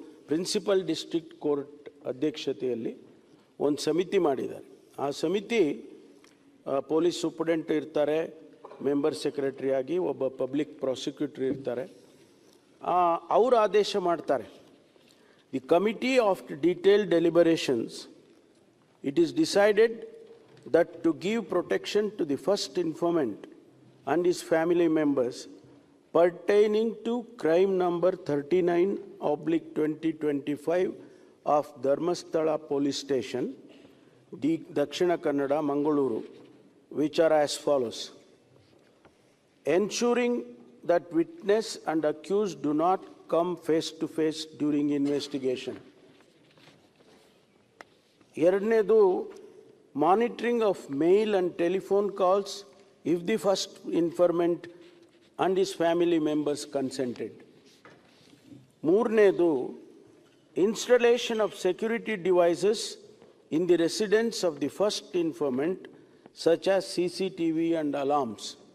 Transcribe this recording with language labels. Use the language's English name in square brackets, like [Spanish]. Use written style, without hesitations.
[Kannada] Principal district court ಅಧ್ಯಕ್ಷತೆಯಲ್ಲಿ ಒಂದು ಸಮಿತಿ ಮಾಡಿದ್ದಾರೆ. ಆ ಸಮಿತಿ ಪೊಲೀಸ್ ಸೂಪರಿಂಟೆಂಡೆಂಟ್ ಇರ್ತಾರೆ, ಮೆಂಬರ್ ಸೆಕ್ರೆಟರಿ ಆಗಿ ಒಬ್ಬ ಪಬ್ಲಿಕ್ ಪ್ರಾಸಿಕ್ಯೂಟರ್ ಇರ್ತಾರೆ. ಅವರು ಆದೇಶ ಮಾಡ್ತಾರೆ, [English] The committee of detailed deliberations, it is decided that to give protection to the first informant and his family members pertaining to crime number 39/2025 of Dharmasthala Police Station, Dakshina Kannada, Mangaluru, which are as follows: ensuring that witness and accused do not come face to face during investigation. [Kannada] ಎರಡನೇದು, [English] Monitoring of mail and telephone calls if the first informant and his family members consented. [Kannada] ಮೂರನೇದು, [English] Installation of security devices in the residence of the first informant such as CCTV and alarms.